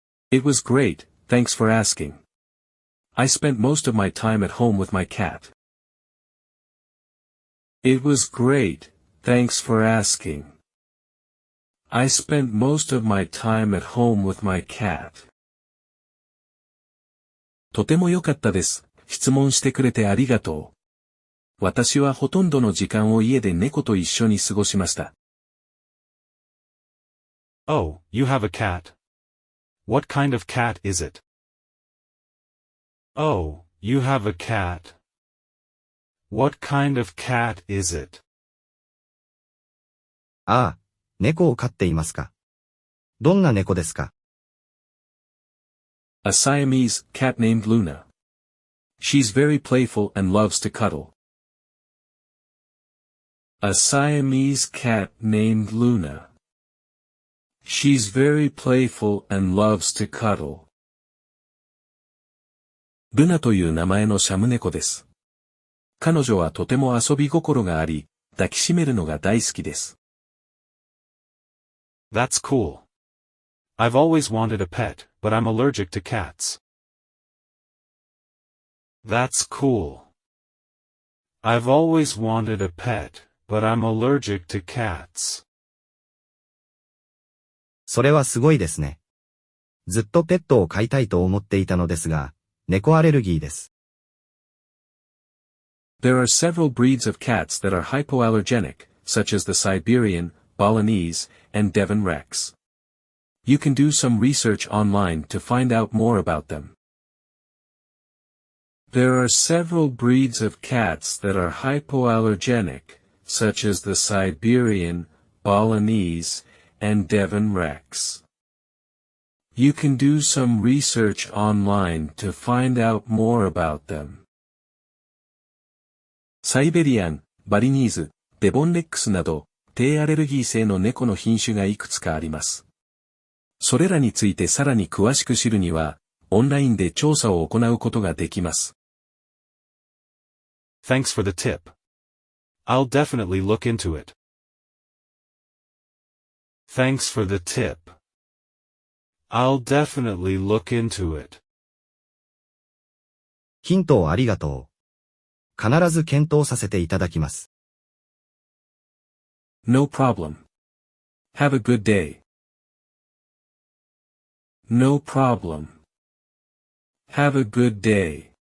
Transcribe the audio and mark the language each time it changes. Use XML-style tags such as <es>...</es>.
<en>It was great, thanks for asking. I spent most of my time at home with my cat. It was great, thanks for asking. I spent most of my time at home with my cat.</en> <ja>とても良かったです。質問してくれてありがとう。私はほとんどの時間を家で猫と一緒に過ごしました。</ja> <en>Oh, you have a cat. What kind of cat is it? Oh, you have a cat. What kind of cat is it?</en> <ja>ああ、猫を飼っていますか？どんな猫ですか？</ja> <en>A Siamese cat named Luna. She's very playful and loves to cuddle. A Siamese cat named Luna. She's very playful and loves to cuddle.</en> <ja>ルナという名前のシャム猫です。彼女はとても遊び心があり、抱きしめるのが大好きです。</ja> <en>That's cool. I've always wanted a pet, but I'm allergic to cats. That's cool. I've always wanted a pet, but I'm allergic to cats.</en> <ja>それはすごいですね。ずっとペットを飼いたいと思っていたのですが、猫アレルギーです。</ja> <en>There are several breeds of cats that are hypoallergenic, such as the Siberian, Balinese, and Devon Rex. You can do some research online to find out more about them. There are several breeds of cats that are hypoallergenic, such as the Siberian, Balinese, and Devon Rex. You can do some research online to find out more about them.</en> <ja>サイベリアン、バリニーズ、デボンレックスなど、低アレルギー性の猫の品種がいくつかあります。それらについてさらに詳しく知るには、オンラインで調査を行うことができます。</ja> <en>Thanks for the tip. I'll definitely look into it. Thanks for the tip. I'll definitely look into it.</en> <ja>ヒントをありがとう。必ず検討させていただきます。</ja> <en>No problem. Have a good day. No problem. Have a good day.</en>